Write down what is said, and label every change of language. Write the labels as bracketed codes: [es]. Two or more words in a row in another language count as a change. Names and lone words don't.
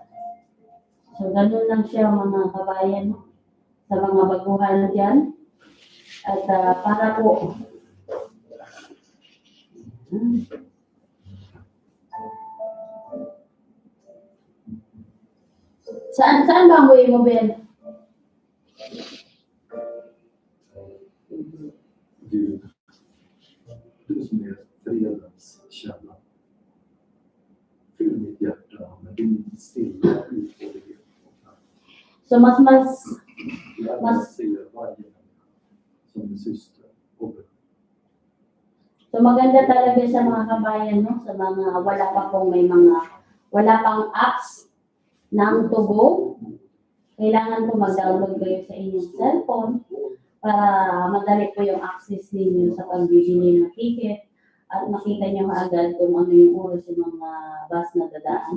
[tl] So, ganun lang siya mga kabayan, no? Sa mga baguhan dyan. At para po, saan ba ang buhay mo, Ben? [sv] Gud, du som är fredens källa. Fyll mitt vindstilla uthållighet. [tl] So mas [sv] Jag ser varje människa som en syster och bror. [tl] So maganda talaga sa mga kabayan, no? Sa mga wala pang apps ng Tugo. Kailangan po mag-download kayo sa inyong cellphone para madali po yung access ninyo sa pagbibili ng ticket at makita nyo agad kung ano yung oras yung mga bus na dadaan.